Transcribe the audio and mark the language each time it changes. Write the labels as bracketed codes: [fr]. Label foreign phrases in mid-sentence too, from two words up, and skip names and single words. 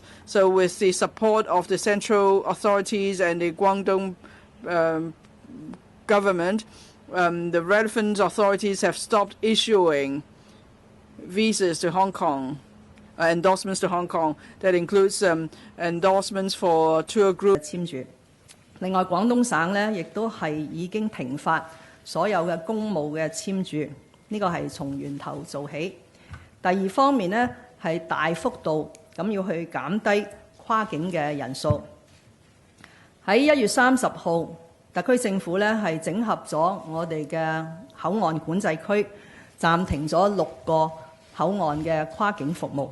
[en] So with the support of the central authorities and the Guangdong government, the relevant authorities have stopped issuing visas to Hong Kong, endorsements to Hong Kong. That includes endorsements for tour groups. [yue] 簽署。另外，廣東省呢亦都係已經停發所有嘅公務嘅簽注，呢個係從源頭做起。第二方面呢，係大幅度咁要去減低跨境嘅人數。喺1月30號，特區政府呢係整合咗我哋嘅口岸管制區，暫停咗6個口岸嘅跨境服務。